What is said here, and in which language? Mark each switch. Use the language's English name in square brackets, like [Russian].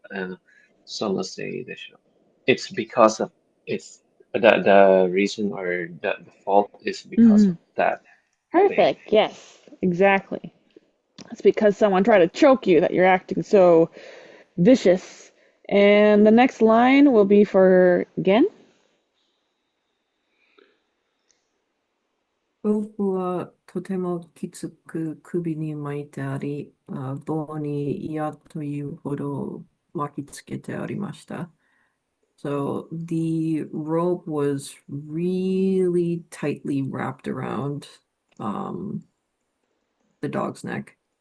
[English] And some say it's because of it's the reason or the fault is because Mm-hmm. of that thing. Perfect. Yes, exactly. It's because someone tried to choke you that you're acting so vicious. And the next line will be for Gen. [Japanese] ロープはとてもきつく首に巻いてあり、棒に嫌というほど巻きつけてありました。 [English] So the rope was really tightly wrapped around the dog's neck.